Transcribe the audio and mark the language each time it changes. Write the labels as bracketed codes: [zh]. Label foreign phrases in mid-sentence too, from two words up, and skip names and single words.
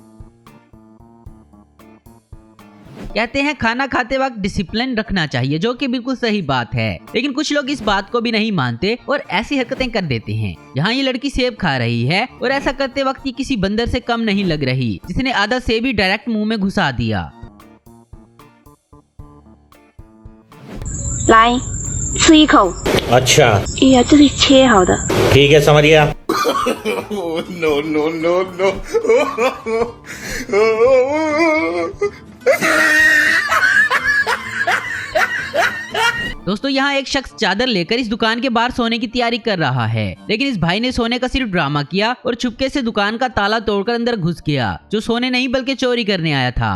[hi] कहते हैं खाना खाते वक्त डिसिप्लिन रखना चाहिए, जो कि बिल्कुल सही बात है, लेकिन कुछ लोग इस बात को भी नहीं मानते और ऐसी हरकतें कर देते हैं। यहाँ ये लड़की सेब खा रही है और ऐसा करते वक्त ये किसी बंदर से कम नहीं लग रही, जिसने आधा सेब ही डायरेक्ट मुंह में घुसा दिया। [zh] लाई 吃一口。 [hi] अच्छा, [zh] 哎呀，这是切好的。 [hi] ठीक है, समझ गया। [en] No no no no. [hi] दोस्तों, यहाँ एक शख्स चादर लेकर इस दुकान के बाहर सोने की तैयारी कर रहा है, लेकिन इस भाई ने सोने का सिर्फ ड्रामा किया और चुपके से दुकान का ताला तोड़कर अंदर घुस गया, जो सोने नहीं बल्कि चोरी करने आया था।